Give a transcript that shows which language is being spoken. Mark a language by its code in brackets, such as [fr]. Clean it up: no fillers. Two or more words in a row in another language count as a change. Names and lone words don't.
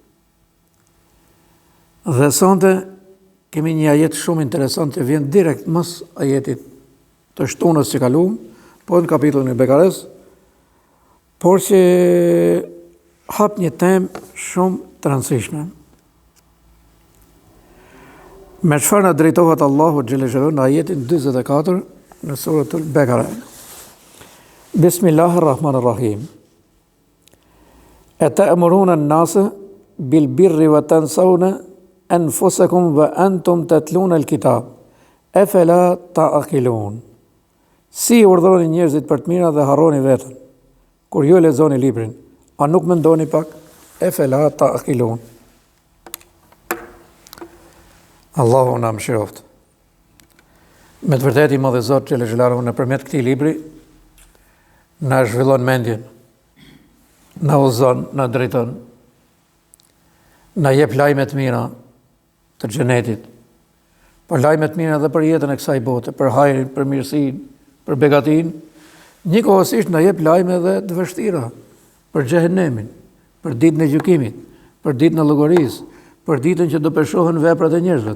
[sq] Dhe sonte kemi një ajet shumë interesant që vjen direkt mës ajetit të shtunës që kaluam, po në kapitullin e Bekares, por që hap një temë shumë të rëndësishme. Me çfarë na drejtohet Allahu [ar] جل جلاله [sq] në ajetin 44 në suratul Bekare. [ar] بسم الله الرحمن الرحيم أتأمرون الناس بالبر وتنسون أنفسكم وأنتم تتلون الكتاب أفلا تعقلون. [sq] Si urdhëroni njerëzit për të mira dhe harroni veten kur ju lexoni librin, a nuk mendoni pak? [ar] أفلا تعقلون. [sq] Allahu na mëshiroft. Me të vërtetë I Madh Zot [ar] جل جلاله [sq] nëpërmjet këtij libri na zhvillon mendjen, na udhëzon, na drejton, na jep lajme të mira të xhenetit, për lajme të mira edhe për jetën e kësaj bote, për hajrin, për mirësinë, për begatinë, njëkohësisht na jep lajme edhe të vështira për xhehenemin, për ditën e gjykimit, për ditën e llogarisë, për ditën që do peshohen veprat e njerëzve.